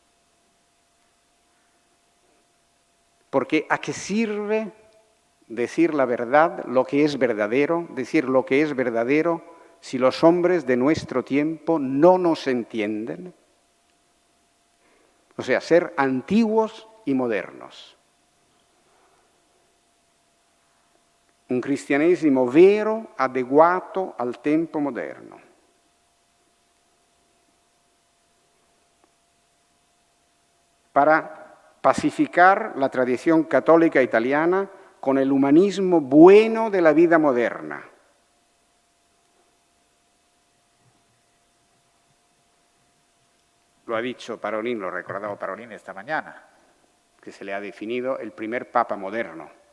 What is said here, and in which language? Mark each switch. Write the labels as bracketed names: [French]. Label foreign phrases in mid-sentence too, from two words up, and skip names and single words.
[Spanish] Porque ¿a qué sirve decir la verdad, lo que es verdadero, decir lo que es verdadero, si los hombres de nuestro tiempo no nos entienden? O sea, ser antiguos y modernos. [Italian] Un cristianesimo vero, adeguato al tempo moderno. [Spanish] Para pacificar la tradición católica italiana con el humanismo bueno de la vida moderna. Lo ha dicho Parolin, lo ha recordado Parolin esta mañana, que se le ha definido el primer papa moderno.